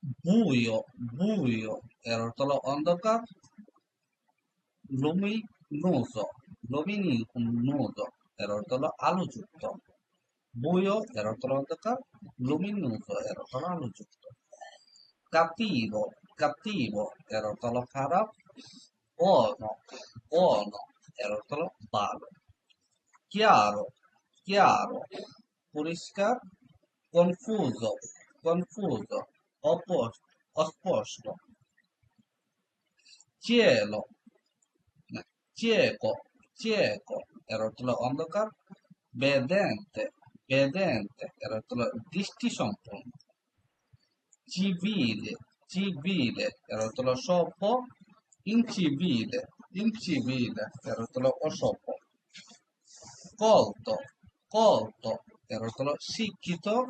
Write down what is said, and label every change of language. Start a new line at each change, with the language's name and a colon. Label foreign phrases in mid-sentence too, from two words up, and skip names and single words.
Italian: buio, buio,
Bangla: এর অর্থ হলো অন্ধকার।
Italian: luminoso, luminoso,
Bangla: এর অর্থ হলো আলোযুক্ত। buio এর অর্থ হলো অন্ধকার, luminoso এর অর্থ হলো আলোযুক্ত।
Italian: cattivo, cattivo
Bangla: এর অর্থ হলো খারাপ।
Italian: buono, buono
Bangla: এর অর্থ হলো ভালো।
Italian: chiaro, chiaro পরিষ্কার। confuso, confuso অস্পষ্ট। cielo, cieco, cieco
Bangla: এর অর্থ হলো অন্ধকার।
Italian: vedente, vedente
Bangla: এর অর্থ হলো দৃষ্টি সম্পন্ন।
Italian: civile, civile
Bangla: এর অর্থ হলো সভ্য।
Italian: incivile, incivile
Bangla: এর অর্থ হলো অসভ্য।
Italian: colto, colto
Bangla: এর অর্থ হলো শিক্ষিত।